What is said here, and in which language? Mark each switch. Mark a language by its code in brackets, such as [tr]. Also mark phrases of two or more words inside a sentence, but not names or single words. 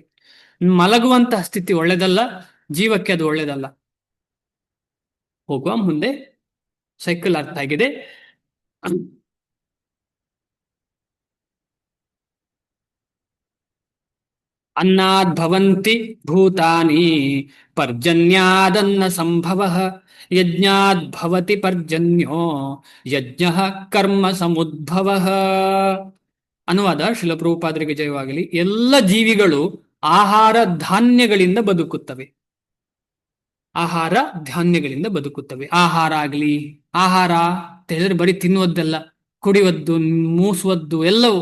[kn] ಮಲಗುವಂತಹ ಸ್ಥಿತಿ ಒಳ್ಳೆದಲ್ಲ, ಜೀವಕ್ಕೆ ಅದು ಒಳ್ಳೆದಲ್ಲ. ಹೋಗುವ ಮುಂದೆ. ಸೈಕಲ್ ಅರ್ಥ ಆಗಿದೆ. [sa] ಅನ್ನಾದ್ ಭವಂತಿ ಭೂತಾನಿ ಪರ್ಜನ್ಯಾದನ್ನ ಸಂಭವ ಯಜ್ಞಾದ್ ಭವತಿ ಪರ್ಜನ್ಯೋ ಯಜ್ಞ ಕರ್ಮ ಸಮುದ್ಭವ. [kn] ಅನುವಾದ ಶ್ರೀಲ ಪ್ರಭುಪಾದರಿಗೆ ಜಯವಾಗಲಿ. ಎಲ್ಲ ಜೀವಿಗಳು ಆಹಾರ ಧಾನ್ಯಗಳಿಂದ ಬದುಕುತ್ತವೆ. ಆಹಾರ ಧಾನ್ಯಗಳಿಂದ ಬದುಕುತ್ತವೆ. ಆಹಾರ ಆಗಲಿ, ಆಹಾರ ಅಂತ ಹೇಳಿದ್ರೆ ಬರೀ ತಿನ್ನುವುದಲ್ಲ, ಕುಡಿಯುವುದು, ಮೂಸುವದ್ದು ಎಲ್ಲವೂ.